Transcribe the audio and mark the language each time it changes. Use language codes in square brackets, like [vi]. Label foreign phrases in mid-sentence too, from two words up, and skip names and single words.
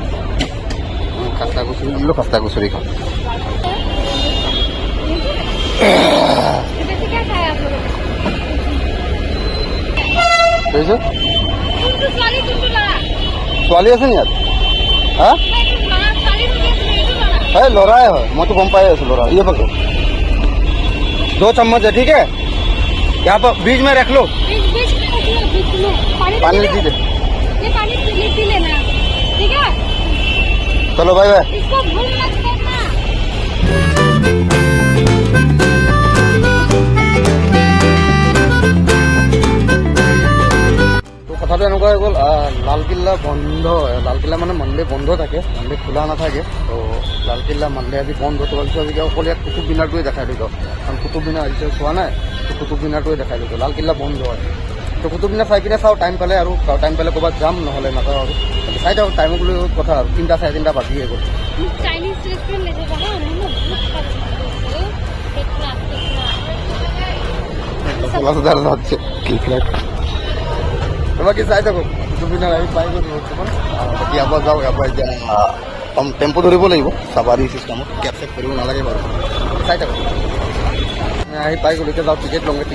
[as] খাস্তা কচুৰি ল'লোঁ, খাস্তা কচুৰি খাওঁ। ছোৱালী আছে নি ইয়াত? হা এই ল'ৰাই হয়, মইতো গম পাই আছোঁ ল'ৰা। [hi] ये पकड़ो 2 चम्मच है, ठीक है? यहाँ पर बीच में रख लो, पानी दी दे। ये पानी पी लेना, ठीक है? चलो बाय बाय। इसको भूल मत करना। [as] কথাটো এনেকুৱা হৈ গ'ল, লালকিল্লা বন্ধ। লালকিল্লা মানে মানডে বন্ধ থাকে, মানডে খোলা নাথাকে। তো লালকিল্লা মানডে আজি বন্ধ। তো ভাবিছোঁ আজি অকল ইয়াত কুতুব মিনাৰটোৱে দেখাই দিওঁ, কাৰণ কুতুব মিনাৰ আজিছে চোৱা নাই। তো কুতুব মিনাৰটোৱে দেখাই দিওঁ। লালকিল্লা বন্ধ হয়। তো কুতুব মিনাৰ চাই পিনে চাওঁ, টাইম পালে আৰু টাইম পালে ক'ৰবাত যাম, নহ'লে নাযাওঁ আৰু। চাই থাকক, টাইমক লৈ কথা আৰু 3টা 3:30 বাজিয়ে গ'ল। [en] Chinese restaurant [hi] ले जाओ [as] বাকী চাই থাকক, কুতুব মিনাৰ আহি পাই গ'ল বৰ্তমান। বাকী ইয়াৰ পৰা যাওঁ, ইয়াৰ পৰা এতিয়া টেম্পো ধৰিব লাগিব, চাবাৰী চিষ্টেমত। কেব চেব কৰিব নালাগে বাৰু, চাই থাকক। আহি পাই গ'লো, এতিয়া যাওঁ টিকেট লওঁগৈ।